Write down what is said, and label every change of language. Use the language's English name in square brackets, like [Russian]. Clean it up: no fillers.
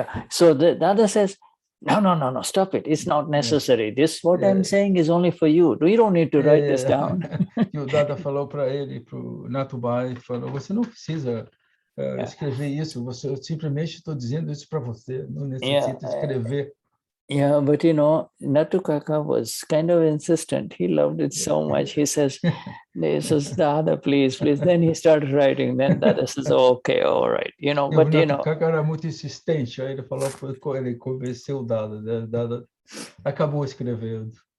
[English] So the Dada says, no, stop it. It's not necessary. What I'm saying is only for you. You don't need to write this down. [Portuguese] E o Dada falou para ele, para o Natubai, falou, você não precisa escrever isso, eu simplesmente estou dizendo isso para você, não necessita escrever. [English] Yeah, but Natukaka was kind of insistent. He loved it so much. He says, Dada, please. Then he started writing. Then Dada says, okay, all right. But [Portuguese] Natukaka era muito insistente. Aí ele falou, ele convenceu o Dada. Dada acabou escrevendo.